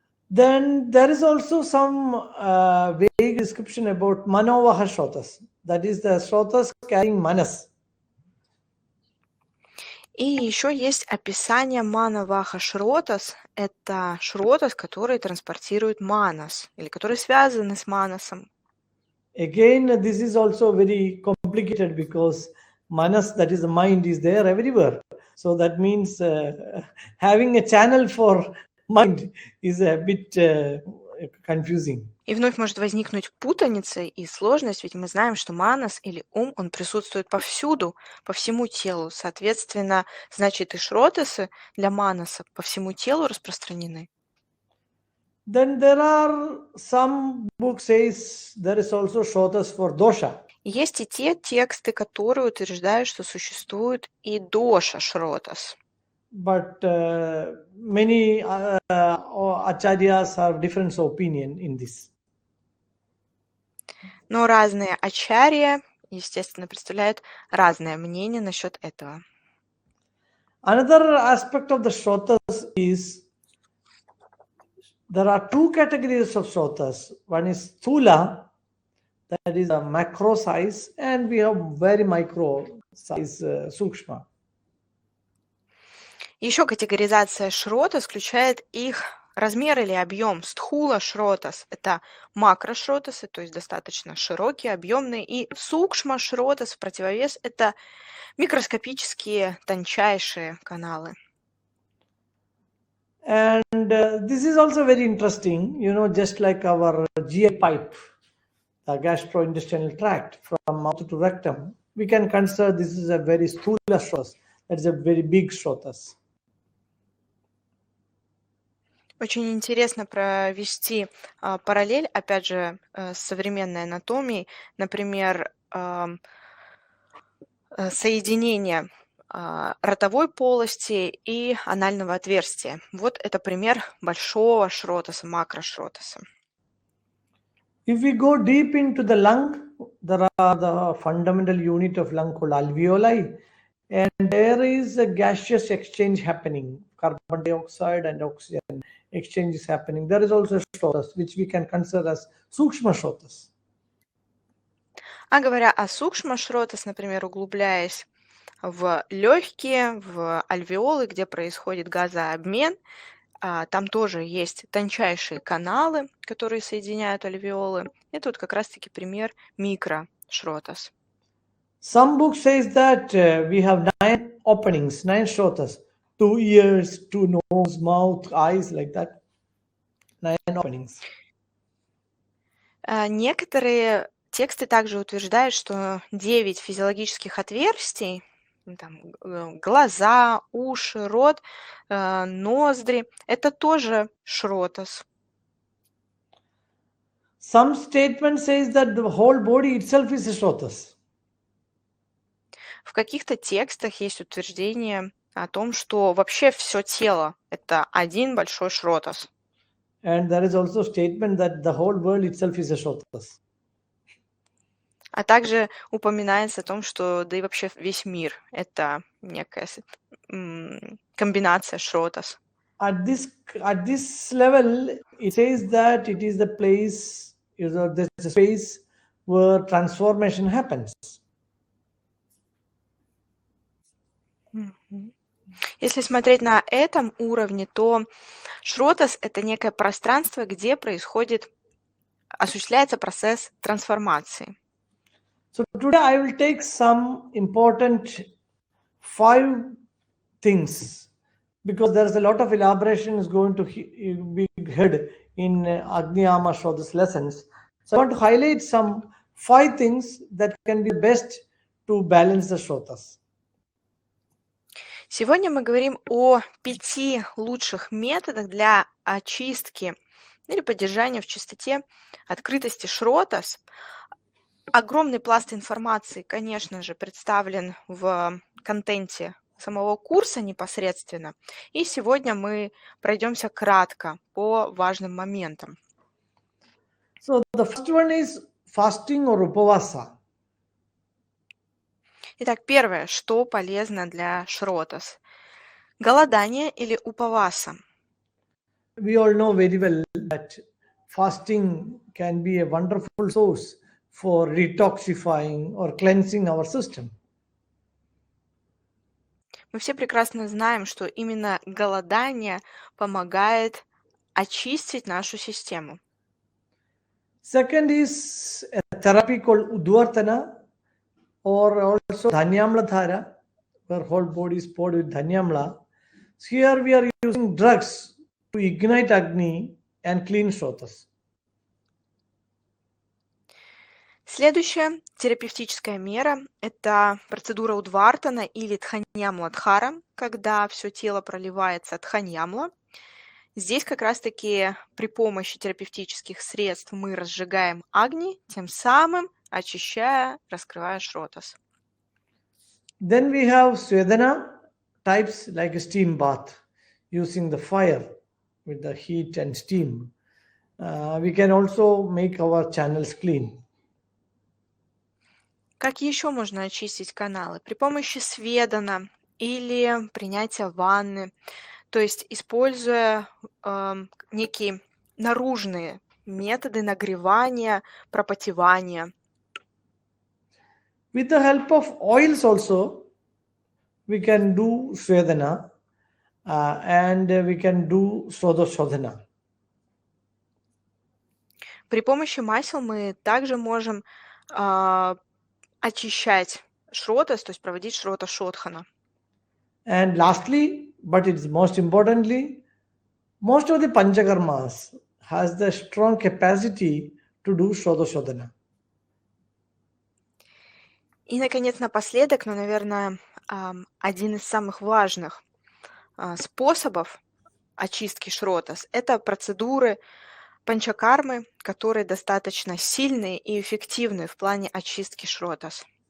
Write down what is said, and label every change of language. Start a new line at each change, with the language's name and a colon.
English: Then there is also some vague description about Manovaha Shrotas, that is the Shrotas carrying manas.
Russian: И еще есть описание манаваха шротас. Это шротас, который транспортирует манас, или которые связаны с манасом.
English: Again, this is also very complicated because manas, that is the mind, is there everywhere. So that means having a channel for mind is a bit confusing.
Russian: И вновь может возникнуть путаница и сложность, ведь мы знаем, что манас или ум, он присутствует повсюду, по всему телу. Соответственно, значит и шротасы для манаса по всему телу распространены.
English: Then there are some books says there is also Shrotas for dosha.
Russian: Есть и те тексты, которые утверждают, что существует и доша шротас.
English: But many acharyas have different opinion in this.
Russian: Но разные ачарьи, естественно, представляют разное мнение насчет этого.
English: Another aspect of the Shrotas is there are 2 categories of Shrotas. One is Thula, that is a macro size, and we have very micro size Sukshma.
Russian: Еще категоризация шротас включает их размер или объем. Стхула шротас – это макрошротасы, то есть достаточно широкие, объемные. И сукшма шротас в противовес – это микроскопические, тончайшие каналы.
English: And this is also very interesting, just like our GI pipe, the gastrointestinal tract from mouth to rectum. We can consider this is a very sthula Shrotas, that is a very big Shrotas.
Russian: Очень интересно провести параллель, опять же, с современной анатомией, например, соединение ротовой полости и анального отверстия. Вот это пример большого шротаса, макрошротаса.
English: If we go deep into the lung, there are the fundamental unit of lung called alveoli, and there is a gaseous exchange happening. Carbon dioxide and oxygen exchange is happening. There is also Shrotas, which we can consider as Sukshma Shrotas.
Russian: А говоря о сукшма-шротас, например, углубляясь в легкие, в альвеолы, где происходит газообмен, там тоже есть тончайшие каналы, которые соединяют альвеолы. Это вот как раз-таки пример микрошротас.
English: Some book says that we have 9 openings, 9 Shrotas, 2 ears, 2 nose, mouth, eyes, like that. 9 openings.
Russian: Некоторые тексты также утверждают, что 9 физиологических отверстий, там, глаза, уши, рот, ноздри, это тоже шротас.
English: Some statement says that the whole body itself is a Shrotas.
Russian: В каких-то текстах есть утверждение о том, что вообще все тело – это один большой шротас.
English: And there is also statement that the whole world itself is a Shrotas.
Russian: А также упоминается о том, что да и вообще весь мир – это некая комбинация шротас.
English: At this level, it says that it is the place, the space where transformation happens.
Russian: Если смотреть на этом уровне, то шротас – это некое пространство, где осуществляется процесс трансформации.
English: So today I will take some important 5 things because there is a lot of elaboration is going to be heard in Agni Shrotas lessons. So I want to highlight some 5 things that can be best to balance the Shrotas.
Russian: Сегодня мы говорим о 5 лучших методах для очистки или поддержания в чистоте открытости шротас. Огромный пласт информации, конечно же, представлен в контенте самого курса непосредственно. И сегодня мы пройдемся кратко по важным моментам.
English: So the first one is fasting or upavasa.
Russian: Итак, первое, что полезно для шротас. Голодание или упаваса.
English: We all know very well that fasting can be a wonderful source for detoxifying or cleansing our system.
Russian: Мы все прекрасно знаем, что именно голодание помогает очистить нашу систему.
English: Second is a therapy called Udvartana or also Dhanyamla Dhara, where whole body is poured with Dhanyamla. So here we are using drugs to ignite Agni and clean Shrotas.
Russian: Следующая терапевтическая мера – это процедура Удвартана или Дханьямла-дхара, когда все тело проливается Дханьямла. Здесь как раз-таки при помощи терапевтических средств мы разжигаем Агни, тем самым очищая, раскрывая шротас.
English: Then we have Svedana types like a steam bath using the fire with the heat and steam. We can also make our channels clean.
Russian: Как еще можно очистить каналы? При помощи сведана или принятия ванны, то есть используя некие наружные методы нагревания, пропотевания.
English: With the help of oils also, we can do Svedana and we can do Srotorodha.
Russian: При помощи масел мы также можем очищать шротас, то есть проводить шрота-шодхана.
English: And lastly, but it's most importantly, most of the Panchakarmas has the strong capacity to do Srotorodha.
Russian: И, наконец, напоследок, но, наверное, один из самых важных способов очистки Шротас. Это процедуры панчакармы, которые достаточно сильные и эффективны в плане очистки Шротас.